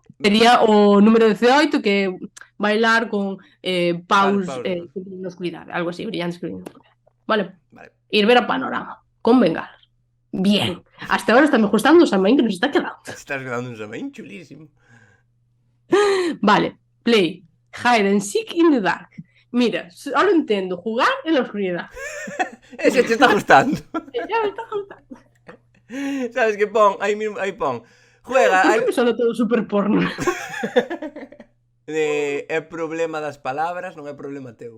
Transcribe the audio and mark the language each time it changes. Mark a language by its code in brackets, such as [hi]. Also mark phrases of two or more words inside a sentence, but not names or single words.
[gl] Sería o número 18, que é bailar con paus na oscuridade, algo así, brillantes que brillan na oscuridade. Vale. Ir ver a Panorama con bengalas. Bien. [es] Hasta ahora [gl] está me gustando o Samaín que nos está quedando. Estás quedando un Samaín chulísimo. Vale. Play. [en] Hide and seek in the dark. [es] Mira, solo entiendo jugar en la oscuridad. Ese te está gustando. Ya me está gustando. [gl] Sabes que pon, aí pon. Juega. Aí me sona todo super porno. É problema das palabras, non é problema teu.